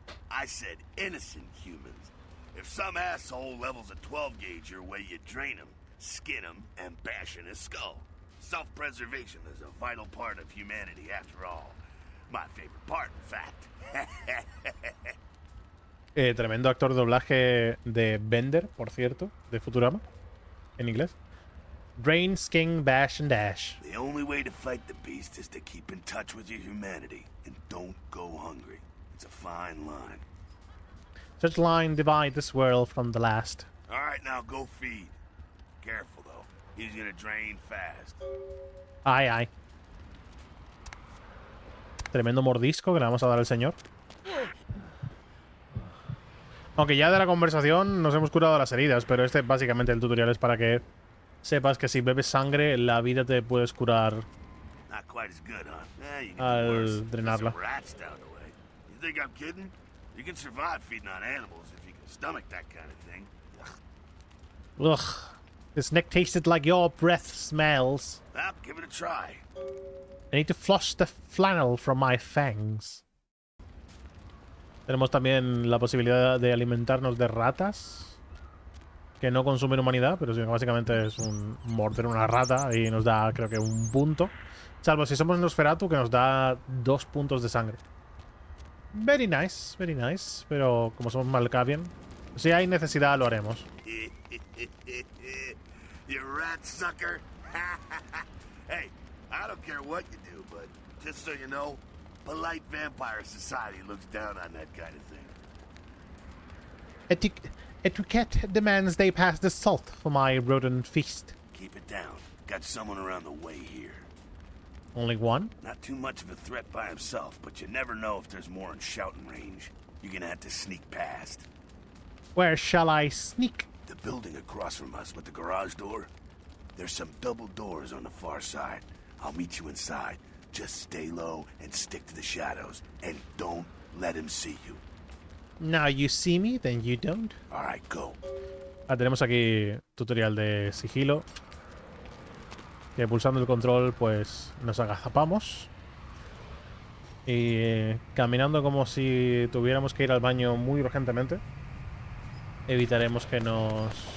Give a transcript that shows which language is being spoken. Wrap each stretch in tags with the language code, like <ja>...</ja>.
<en>I said innocent humans. If some asshole levels a 12 gauge your way, you drain him, skin him, and bash in his skull. Self-preservation is a vital part of humanity, after all. My favorite part, in fact.</en> <es>Tremendo actor de doblaje de Bender, por cierto, de Futurama, en inglés.</es> <en>Drain, skin, bash, and dash. The only way to fight the beast is to keep in touch with your humanity, and don't go hungry. It's a fine line. Such line divide this world from the last. All right, now go feed. Careful, though. He's gonna drain fast. Ay, ay.</en> <es>Tremendo mordisco que le vamos a dar al señor. Aunque ya de la conversación nos hemos curado las heridas, pero este básicamente el tutorial es para que sepas que si bebes sangre, la vida te puedes curar</es> <en>Not quite as good, huh? You can do</en> <es>al</es> <en>worse.</en> <es>drenarla.</es> <en>Some rats down the way. You think I'm kidding? You can survive feeding on animals if you can stomach that kind of thing. Ugh. Ugh. This neck tasted like your breath smells. Well, give it a try. I need to flush the flannel from my fangs.</en> <es>Tenemos también la posibilidad de alimentarnos de ratas que no consumen humanidad, pero sí, básicamente es un morder una rata y nos da, creo que, un punto. Salvo si somos Nosferatu, que nos da 2 puntos de sangre.</es> <en>Very nice,</en> <es>pero como somos Malkavian, si hay necesidad lo haremos.</es> <en>You rat sucker. Hey, I don't care what you do, but just so you know, polite vampire society looks down on that kind of thing. Etiquette demands they pass the salt for my rodent feast. Keep it down. Got someone around the way here. Only one? Not too much of a threat by himself, but you never know if there's more in shouting range. You're gonna have to sneak past. Where shall I sneak? The building across from us with the garage door. There's some double doors on the far side. I'll meet you inside. Just stay low and stick to the shadows. And don't let him see you. Now you see me, then you don't. Alright, go.</en> <es>Tenemos aquí tutorial de sigilo. Que pulsando el control, pues nos agazapamos. Y caminando como si tuviéramos que ir al baño muy urgentemente, evitaremos que nos...</es>